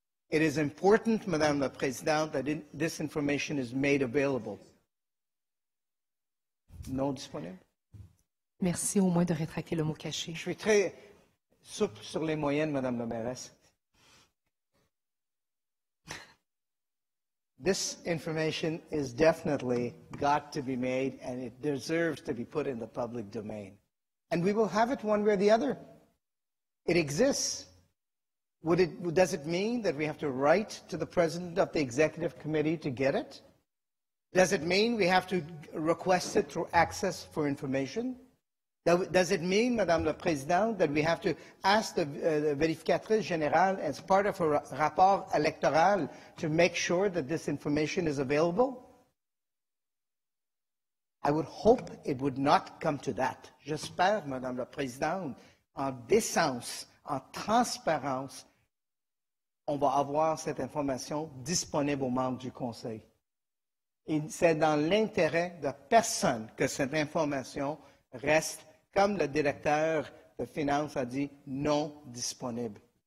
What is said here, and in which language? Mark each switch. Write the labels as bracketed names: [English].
[English] It is important, Madame la Présidente, that this information is made available. [French] Non disponible? Merci au moins de rétracter le mot caché. Je suis très souple sur les moyennes, Madame la mairesse. [English] This information is definitely got to be made, and it deserves to be put in the public domain. And we will have it one way or the other. It exists. Does it mean that we have to write to the president of the executive committee to get it? Does it mean we have to request it through access for information? Does it mean, Madame la Présidente, that we have to ask the vérificatrice générale as part of her rapport électoral to make sure that this information is available? I would hope it would not come to that. [French] J'espère, Madame la Présidente, en décence, en transparence, on va avoir cette information disponible aux membres du Conseil. Et c'est dans l'intérêt de personne que cette information reste, comme le directeur de finances a dit, non disponible.